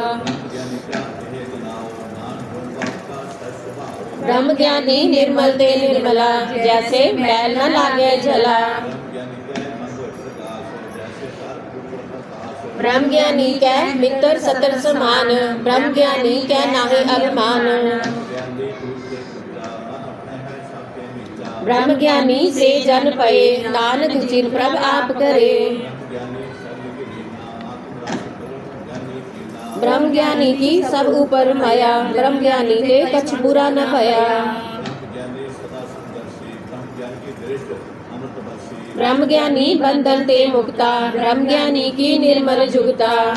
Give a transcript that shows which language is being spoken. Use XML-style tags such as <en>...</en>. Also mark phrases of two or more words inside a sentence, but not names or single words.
<pa>ਬ੍ਰਹਮ ਗਿਆਨੀ ਨਿਰਮਲ ਤੇ ਨਿਰਮਲਾ, ਜੈਸੇ ਮੈਲ ਨ ਲਾਗੇ ਜਲਾ। ਬ੍ਰਹਮ ਗਿਆਨੀ ਕੈ ਮਿਤ੍ਰ ਸਤਰ ਸਮਾਨ, ਬ੍ਰਹਮ ਗਿਆਨੀ ਕੈ ਨਾਹਿ ਅਭਿਮਾਨ। ਬ੍ਰਹਮ ਗਿਆਨੀ ਸੇ ਜਨ ਪਏ, ਨਾਨਕ ਜਿਨ ਪ੍ਰਭ ਆਪ ਕਰੇ। ਬ੍ਰਹਮ ਗਿਆਨੀ ਕੀ ਸਭ ਊਪਰ ਮਾਇਆ, ਬ੍ਰਹਮ ਗਿਆਨੀ ਕੇ ਕਛ ਬੁਰਾ ਨ ਭਇਆ। ਬ੍ਰਹਮ ਗਿਆਨੀ ਬੰਧਨ ਤੇ ਮੁਕਤਾ, ਬ੍ਰਹਮ ਗਿਆਨੀ ਕੀ ਨਿਰਮਲ ਜੁਗਤਾ।</pa>